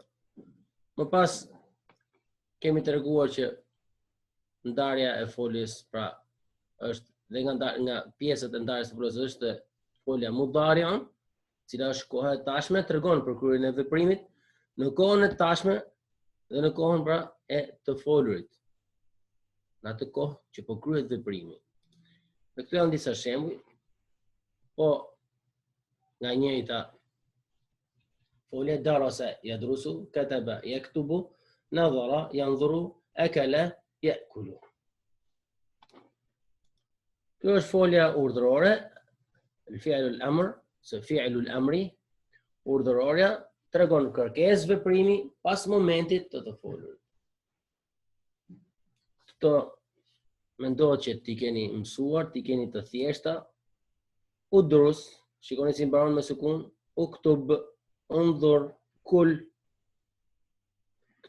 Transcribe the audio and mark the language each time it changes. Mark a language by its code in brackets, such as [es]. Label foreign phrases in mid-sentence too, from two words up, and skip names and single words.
[sq] Më pas kemi treguar që ndarja e foljes pra është dhe nga pjesët e ndarjes së foljes është folja mudari'un, cila është koha e tashme, tregon për kryen e veprimit në kohën e tashme dhe në kohën pra e të folurit, në atë kohë që po kryet veprimi. Dhe këto janë disa shembuj, po nga njëjta folja: darasa, [ar] يدرس كتب يكتب نظر ينظر أكل يأكل. [sq] Kjo është folja urdhërore, [ar] الفعل الأمر, se فعل الأمر, [sq] urdhërorja, tregon kërkesë veprimi pas momentit të folurit. Këto mendohet që ti keni mësuar, ti keni të thjeshta. Udrus, shikoni si mbaron me sukun; [ar] اكتب انظر كل.